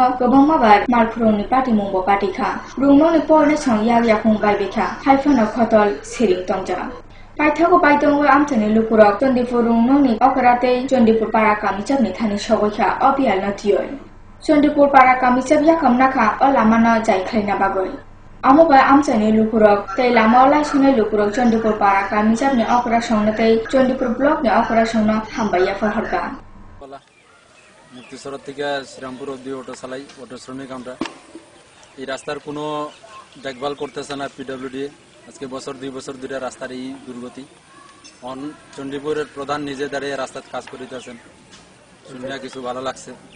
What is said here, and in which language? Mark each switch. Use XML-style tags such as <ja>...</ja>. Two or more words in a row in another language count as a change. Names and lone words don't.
<trp>gobangma bar malphurong ni party mungbo party kha rungno ni porne song yak yakung baibekha haifana khotol siring tongja paithago baitongo amchani lupurok Chondipur rungno ni okarate Chondipur para kamichap ni thani sogoikha obial na tioi Chondipur para kamichap yakamnakha o lamana jai khlaina bagoi Amoba amchani lupurok tei lamola sunai lupurok Chondipur para kamijap ni okra songna tei Chondipur block ni okra songna hambaya forharka</trp> <bn>মুক্তিসর থেকে শ্রীরামপুর অব্দি অটো চালাই অটো শ্রমিক আমরা এই রাস্তার কোনো দেখভাল করতেছে না PWD আজকে বছর 2 বছর ধরে রাস্তার এই দুর্গতি অন চণ্ডীপুরের প্রধান নিজে দাঁড়িয়ে রাস্তার কাজ করিতেছেন শুনে কিছু ভালো লাগছে</bn>